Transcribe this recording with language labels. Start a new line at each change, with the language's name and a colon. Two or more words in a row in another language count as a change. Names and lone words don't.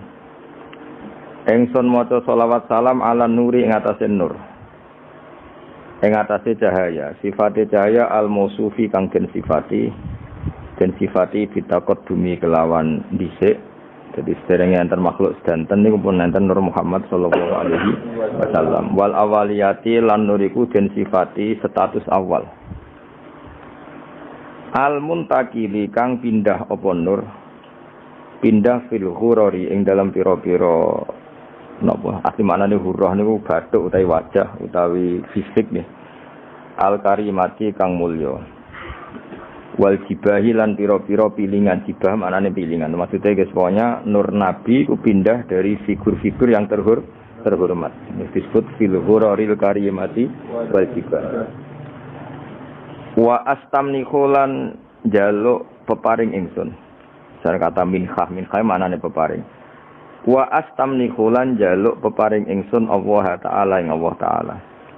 Javanese: Ingsun maca selawat salam
Arabic: ala nuri
Javanese: ing atase nur. Ing atase cahaya, sifate cahaya al-mausufi kang den sifati bitakot bumi kelawan dhisik. Jadi sederenge enten makhluk sedanten niku pun enten Nur Muhammad
Arabic: sallallahu alaihi wasallam. Wal awaliyati
Javanese: lan nuriku den sifati status awal.
Arabic: Al-muntakili
Javanese: kang pindah apa nur pindah
Arabic: fil ghurari
Javanese: ing dalam pira-pira napa asli maknane hurrah niku bathuk utawi wajah utawi fisik nggih
Arabic: al-karimati
Javanese: kang mulya
Arabic: wal jibahi
Javanese: lan pira-pira pilingan jibah maknane pilingan
Indonesian: maksudnya guys pokoknya nur nabi ku pindah dari figur-figur yang terhormat disebut
Arabic: fil ghuraril karimati wal jibah. Wa astamni khulan
Javanese: jaluk peparing ingsun. Cara kata minhah maknane peparing.
Arabic: Wa astamni khulan
Javanese: jaluk peparing ingsun Allah Ta'ala ing Allah Ta'ala.